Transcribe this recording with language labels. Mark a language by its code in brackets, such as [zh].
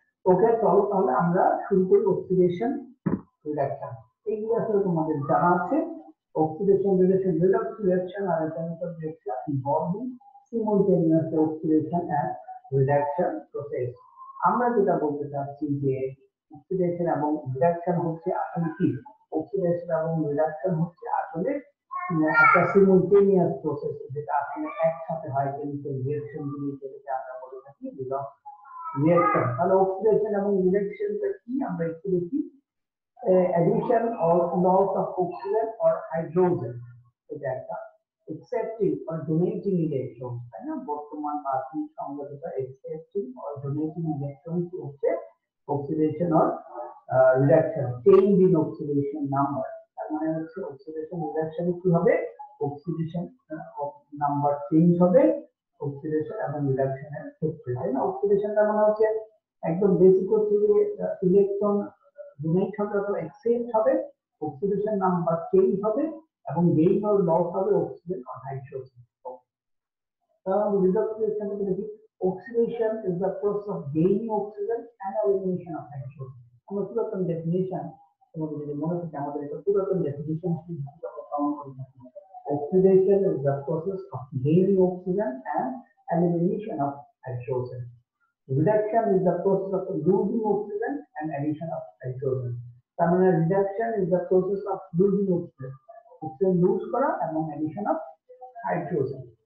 [bn] ওকে, চলো তাহলে আমরা শুরু করি অক্সিডেশন রিডাকশন। এইগুলো আসলে তোমাদের জানা আছে। [en] Oxidation reduction reaction are a chemical reaction involving simultaneous oxidation and reduction process। [bn] আমরা যেটা বলতে চাচ্ছি যে অক্সিডেশন এবং রিডাকশন হচ্ছে আসলে কি, অক্সিডেশন এবং রিডাকশন হচ্ছে আসলে একটা সিমultaneous প্রসেস, যেটা আসলে একসাথে হয় কেমিক্যাল রিঅ্যাকশন গুলি, যেটাকে আমরা বলে থাকি রিঅ্যাকশন। তাহলে অক্সিডেশন এবং রিডাকশনটা কি আমরা একটু দেখি। [en] addition or loss of oxygen or hydrogen, [bn] এটা একটা [en] accepting or donating electron, [bn] তাই না? বর্তমান প্রাথমিক সংজ্ঞাটা [en] accepting or donating electron হচ্ছে oxidation or reduction, change in oxidation number। [bn] তার মানে হচ্ছে oxidation reduction কি হবে, oxidation নাম্বার চেঞ্জ হবে অক্সিডেশন এবং রিডাকশন এর ক্ষেত্রে, তাই না? অক্সিডেশনটা মানে হচ্ছে একদম বেসিক হচ্ছে যে ইলেকট্রন ডোনেট হবে অথবা এক্সচেঞ্জ হবে, অক্সিডেশন নাম্বার চেঞ্জ হবে এবং গেইন অর লস হবে অক্সিজেন অর হাইড্রোজেন। তাহলে রিডাকশন এর দেখি, [en] oxidation is the process of gaining oxygen and elimination of hydrogen। [bn] আমরা পুরাতন ডেফিনিশন তোমাদের যদি মনে থাকে, আমাদের একটা পুরাতন ডেফিনিশন আমরা কাউন্ট করি। [en] oxidation is the process of gaining oxygen and elimination of hydrogen। Reduction is the process of losing oxygen and addition of hydrogen। [bn] তার মানে [en] reduction is the process of losing oxygen, oxygen lose [bn] করা এবং [en] addition of hydrogen।